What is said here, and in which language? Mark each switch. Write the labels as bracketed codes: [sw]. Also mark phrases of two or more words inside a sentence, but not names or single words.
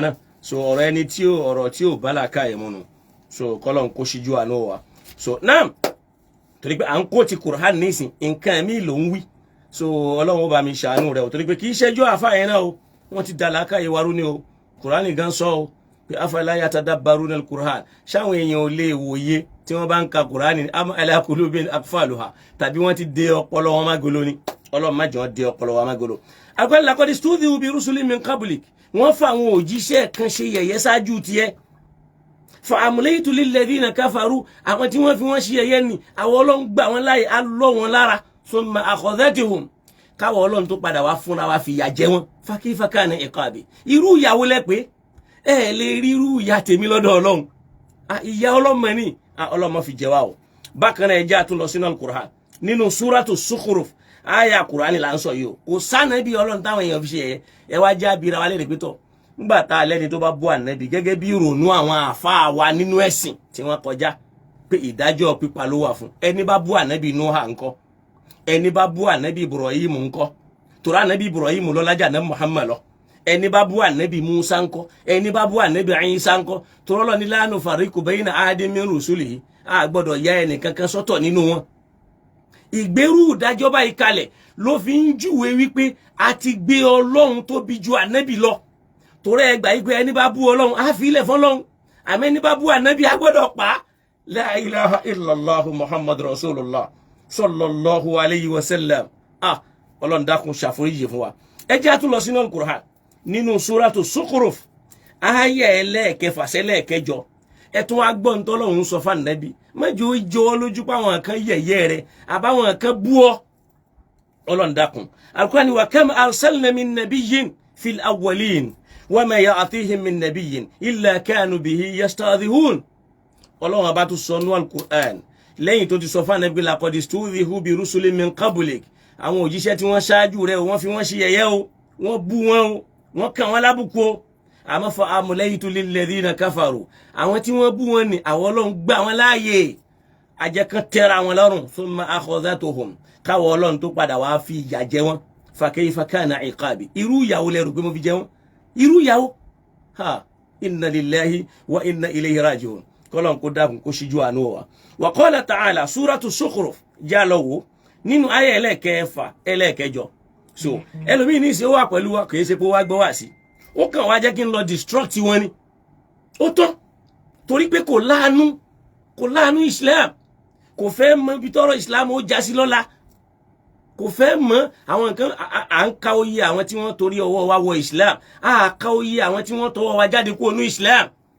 [yo] náà so ọ̀rọ̀ ẹni tí ọ̀rọ̀ tí ò bá làákà ẹ̀ múnu so kọ́lọ́n kó ṣíjú àánú wa so náà torí pé à ń kó ti Qur'an nísìn nǹkan mi ló ń wí so Ọlọ́run bá mi ṣàánú rẹ o torí pé kì í ṣẹ́jọ́ àfa yẹn náà o wọ́n ti dà làákà yìí warú ni o Qur'an gan sọ o pé [ar] أفلا يتدبرون القرآن [yo] ṣáwọn èèyàn ò lè wòye tí wọ́n bá ń ka Qur'an [ar] أم على قلوب أقفالها [yo] tàbí wọ́n ti dé ọpọlọ wọn mágolo ni Ọlọ́run má jẹ́ wọ́n dé ọpọlọ wọn mágolo akọ́ni [ar] لقد استهزئ برسل من قبلك [yo] wọ́n fa àwọn òjíṣẹ́ kan ṣe yẹ̀yẹ́ ṣáájú tiẹ̀ [ar] فأمليت للذين كفروا [yo] àwọn tí wọ́n fi wọ́n ṣe yẹ̀yẹ́ ni àwọn Ọlọ́run gbà wọ́n láyè á lọ́ wọn lára [ar] ثم أخذتهم [yo] káwọn Ọlọ́run tó padà wá fúnra wa fìyà jẹ wọn [ar] فكيف كان عقاب [yo] irú ìyàwó lẹ́pẹ́ ẹ lè rí irú ìyà tèmi lọ́dọ̀ Ọlọ́run ìyà ọlọ́mọ ni ọlọ́mọ fi jẹ wá o bákan náà ẹ jẹ́ àtúnlọ sínú al-Qur'an nínú suratu Zukhruf àyà Qur'an là ń sọ yìí o kò sànàbí Ọlọ́run táwọn èèyàn fi ṣe yẹ ẹ wá jẹ́ abira wa lè rè pétọ̀ nígbà tá a lẹ́ni tó bá bú ànábì gẹ́gẹ́ bí ìrònú àwọn àáfàá wa nínú ẹ̀sìn tí wọ́n kọjá pé ìdájọ́ pípa ló wà fún ẹni bá bú ànábì Nuha ńkọ́ ẹni bá bú ànábì Ibrahim ńkọ́ torí ànábì Ibrahim lọ́lájà náà Muhammad lọ ẹni bá bú ànábì Musa ńkọ́ ẹni bá bú ànábì Isa ńkọ́ torí Ọlọ́run ní [ar] لا نفرق بين أحد من رسله [yo] a gbọ́dọ̀ ya ẹnì kankan sọ́tọ̀ nínú wọn ìgbérú ìdájọ́ báyìí kalẹ̀ ló fi ń júwe wípé a ti gbé Ọlọ́run tó bí ju ànábì lọ torí ẹgbà yìí pé ẹni bá bú Ọlọ́run á fi ilẹ̀ fọ́lọ́run àmọ́ ẹni bá bú ànábì a gbọ́dọ̀ pa [ar] لا إله إلا الله محمد رسول الله صلى الله عليه و [yo] sallam Ọlọ́run dákun ṣàforíjì fún wa ẹ jẹ́ a tún lọ sínú al-Qur'an nínú suratu Zukhruf àyá ẹlẹ́ẹ̀kẹfà sẹ́lẹ̀kẹjọ ẹ̀tún agbọ́n tọ́lọ́run sọ fún ànábì mẹ́jọ ìjọ lójú páwọn kan yẹ̀yẹ́ rẹ̀ àbáwọn kan bú ọ Ọlọ́run dákun al-Qur'an wa [ar] كم أرسلنا من نبي في الأولين وما يأتيهم من نبي إلا كانوا به يستهزئون [yo] Ọlọ́run bá tún sọ nú al-Qur'an lẹ́yìn tó ti sọ fún ànábì [ar] لقد استهزئ برسل من قبلك [yo] àwọn òjíṣẹ́ tí wọ́n ṣáájú rẹ̀ wọ́n fi wọ́n ṣe yẹ̀yẹ́ o wọ́n bú wọn o wọ́n kàn wọ́n lábùkù o àmọ́ [ar] فأمليت للذين كفروا [yo] àwọn tí wọ́n bú wọn ni àwọn Ọlọ́run gbà wọ́n láàyè ajẹ́kan tẹ́ra wọn lọ́rùn [ar] ثم أخذتهم [yo] káwọ́ Ọlọ́run tó padà wá fi ìyà jẹ wọn [ar] فكيف كان عقاب [yo] irú ìyàwó lẹ́rù pé mo fi jẹ wọn irú ìyàwó [ar] إنا لله وإنا إليه راجعون [yo] kọ́lọ́n kó dákun kó ṣíjú àánú wa [ar] قال تعالى [yo] suratu Zukhruf já lọ wò nínú ayé ẹlẹ́ẹ̀kẹfà ẹlẹ́ẹ̀kẹjọ so ẹlòmíì ní ìṣe wà pẹ̀lú wa kìí ṣe pé wá gbọ́ wá sí ó kàn wá jẹ́ kí n lọ destruct wọn ni ó tán torí pé kò láàánú Islam kò fẹ́ mọ ibi tọ́rọ̀ Islam ó já sí lọ́la kò fẹ́ mọ àwọn nǹkan à ń ka oyè àwọn tí wọ́n torí ọwọ́ wa wọ Islam à ka oyè àwọn tí wọ́n tọwọ́ wa jáde kúrò ní Islam